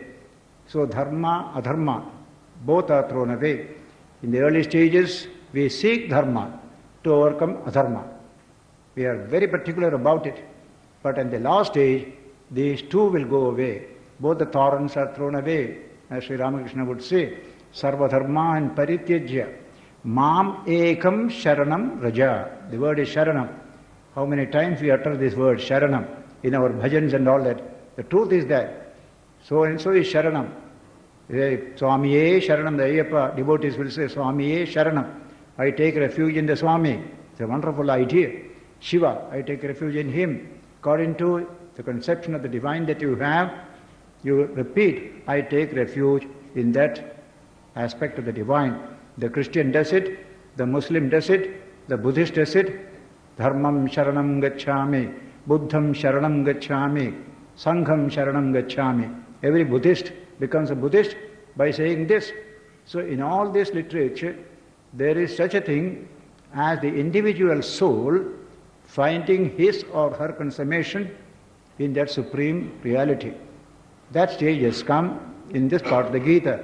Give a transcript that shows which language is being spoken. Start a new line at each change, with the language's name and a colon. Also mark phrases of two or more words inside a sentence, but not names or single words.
English: So dharma, adharma, both are thrown away. In the early stages, we seek dharma to overcome adharma. We are very particular about it. But in the last stage, these two will go away. Both the thorns are thrown away, as Sri Ramakrishna would say.
Sanskrit: सर्व धर्मान् परित्यज्य. माम् एकं शरणं व्रज.
English: The word is sharanam. How many times we utter this word, sharanam, in our bhajans and all that. The truth is that. So and so is sharanam.
Malayalam: സ്വാമിയേ ശരണം.
English: The Ayyappa devotees will say,
Malayalam: സ്വാമിയേ ശരണം.
English: I take refuge in the Swami. It's a wonderful idea. Shiva, I take refuge in him. According to the conception of the divine that you have, you repeat, I take refuge in that aspect of the divine. The Christian does it, the Muslim does it, the Buddhist does it.
Pali: Dharmam sharanam gacchami, Buddham sharanam gacchami, Sangham sharanam gacchami.
English: Every Buddhist becomes a Buddhist by saying this. So in all this literature, there is such a thing as the individual soul finding his or her consummation in that supreme reality. That stage has come in this part of the Gita.